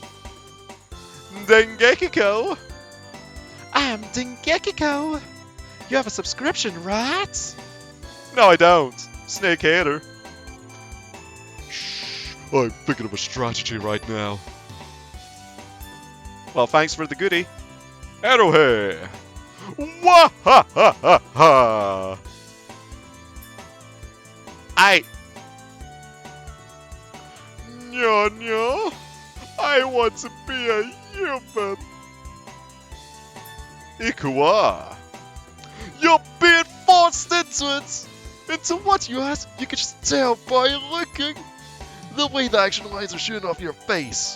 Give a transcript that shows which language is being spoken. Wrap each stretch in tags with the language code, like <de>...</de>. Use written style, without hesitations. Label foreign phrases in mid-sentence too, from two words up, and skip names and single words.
<en>Dengekiko! I'm Dengekiko! You have a subscription, right? No, I don't. Snake hater. Shh, I'm thinking of a strategy right now. Well, thanks for the goodie. Arrowhead! Wah ha ha ha ha! Nyo, I want to be a human. Ikuwa. You're being forced into it. Into what, you ask? You can just tell by looking. The way the action lines are shooting off your face.</en>